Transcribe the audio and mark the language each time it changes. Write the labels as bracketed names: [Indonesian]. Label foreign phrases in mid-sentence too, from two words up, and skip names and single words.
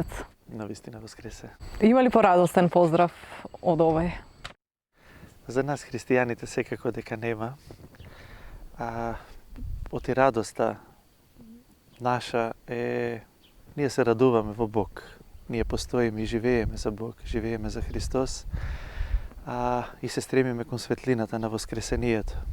[Macedonian] Navistina Vaskrese. Ima li poradostan pozdrav od ovaj? Za nas hristijaните sekako дека нема. Оти радоста наша е ние се радуваме во Бог. Ние постоиме и живееме за Бог, живееме за Христос. И се стремиме кон светлината на воскресението.